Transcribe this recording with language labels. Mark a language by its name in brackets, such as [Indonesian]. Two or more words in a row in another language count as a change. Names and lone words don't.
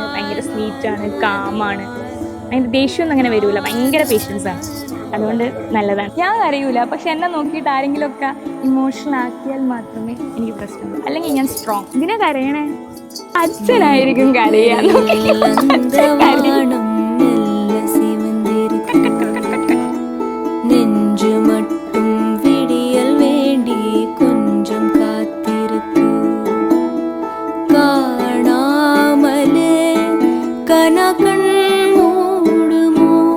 [Malayalam] ഭയങ്കര സ്വീറ്റാണ്, കാമാണ്, അതിൻ്റെ ദേഷ്യമൊന്നും അങ്ങനെ വരില്ല. ഭയങ്കര പേഷ്യൻസാണ്. അതുകൊണ്ട് നല്ലതാണ്. ഞാൻ കരയൂല, പക്ഷെ എന്നെ നോക്കിയിട്ട് ആരെങ്കിലുമൊക്കെ ഇമോഷണൽ ആക്കിയാൽ മാത്രമേ എനിക്ക് പ്രശ്നമുള്ളൂ. അല്ലെങ്കിൽ ഞാൻ സ്ട്രോങ്. ഇതിനെ കരയണേ അച്ഛനായിരിക്കും കരയാൻ. [Tamil] நெஞ்சு மட்டும் விடியல் வேண்டி கொஞ்சம் காத்திருக்கு காணாமலே கனகண் மூடுமோ